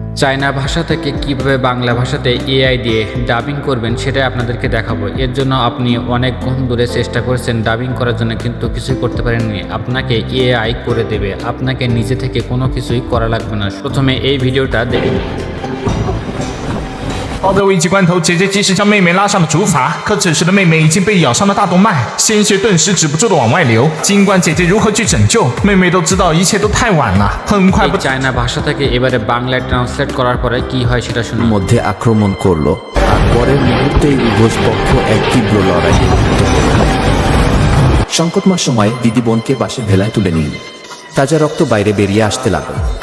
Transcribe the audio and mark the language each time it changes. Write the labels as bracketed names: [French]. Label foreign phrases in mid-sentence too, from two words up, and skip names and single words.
[Bangla] চায়না ভাষা থেকে কিভাবে বাংলা ভাষাতে এআই দিয়ে ডাবিং করবেন সেটাই আপনাদেরকে দেখাবো। এর জন্য আপনি অনেকক্ষণ ধরে চেষ্টা করেছেন ডাবিং করার জন্য, কিন্তু কিছুই করতে পারেননি। আপনাকে এআই করে দেবে, আপনাকে নিজে থেকে কোনো কিছুই করা লাগবে না। প্রথমে এই ভিডিওটা দেখে নিন। [Chinese] 抱着危急关头，姐姐及时将妹妹拉上了竹筏，可此时的妹妹已经被咬伤了大动脉，鲜血顿时止不住的往外流。尽管姐姐如何去拯救，妹妹都知道一切都太晚了。很快不， [Bangla] চায়না ভাষা থেকে এবারে বাংলায় ট্রান্সলেট করার পরে কি হয় সেটা শুনুন। মধ্যে আক্রমণ করলো আর পরের মুহূর্তেই উভয় পক্ষ এক তীব্র লড়াই লিপ্ত হল। সংকটময় সময় দিদি বোনকে বাসে ভেলায় তুলে নিন। তাজা রক্ত বাইরে বেরিয়ে আসতে লাগলো।